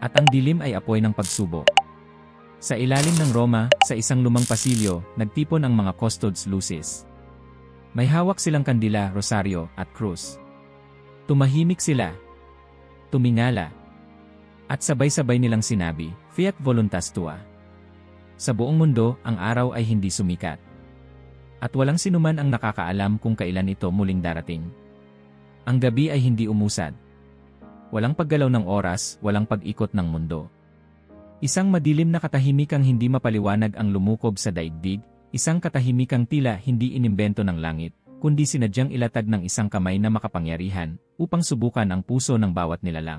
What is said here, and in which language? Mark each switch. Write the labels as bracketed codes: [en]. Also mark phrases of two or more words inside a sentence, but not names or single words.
[tl] At ang dilim ay apoy ng pagsubok. Sa ilalim ng Roma, sa isang lumang pasilyo, nagtipon ang mga [la] custodes lucis. [tl] May hawak silang kandila, rosaryo, at krus. Tumahimik sila. Tumingala. At sabay-sabay nilang sinabi, [la] Fiat voluntas tua. [tl] Sa buong mundo, ang araw ay hindi sumikat. At walang sinuman ang nakakaalam kung kailan ito muling darating. Ang gabi ay hindi umusad. Walang paggalaw ng oras, walang pag-ikot ng mundo. Isang madilim na katahimikang hindi mapaliwanag ang lumukob sa daigdig, isang katahimikang tila hindi inimbento ng langit, kundi sinadyang ilatag ng isang kamay na makapangyarihan, upang subukan ang puso ng bawat nilalang.